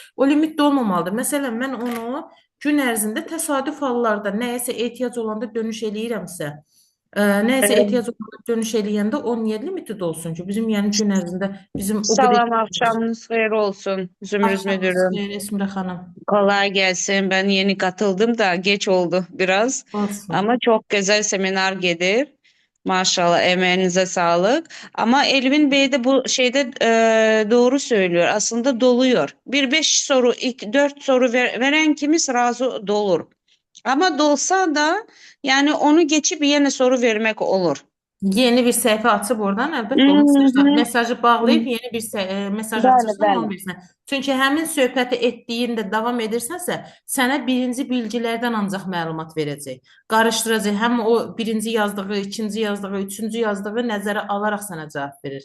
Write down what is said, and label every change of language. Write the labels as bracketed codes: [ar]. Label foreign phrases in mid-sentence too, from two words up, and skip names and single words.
[az] O limit dolmamalıdır. Məsələn, mən onu gün ərzində təsadüf hallarda nəyəsə ehtiyac olanda dönüş eləyirəmsə, nəyəsə ehtiyac olanda dönüş eləyəndə o niyə limiti dolsun ki? Bizim yəni gün ərzində bizim o qədər Salam, akşamınız xeyir olsun Zümrüt Axşamınız [tr] müdürüm. [az] xeyir Esmirə xanım. [tr] Kolay gelsin. Ben yeni katıldım da geç oldu biraz. Olsun. Ama çok güzel seminer gelir. Maşallah emeğinize sağlık. Ama Elvin Bey de bu şeyde doğru söylüyor. Aslında doluyor. Bir 5 soru, 4 soru veren kimiz razı dolur. Ama dolsa da yani onu geçip yeni soru vermek olur. [az] Yeni bir səhifə açıb oradan, əlbəttə o mesajı bağlayıb yeni bir mesaj Bəli, açırsan onu bəli. bilirsən. Çünki həmin söhbəti etdiyində davam edirsənsə, sənə birinci bilgilərdən ancaq məlumat verəcək. Qarışdıracaq. Həm o birinci yazdığı, ikinci yazdığı, üçüncü yazdığı nəzərə alaraq sənə cavab verir.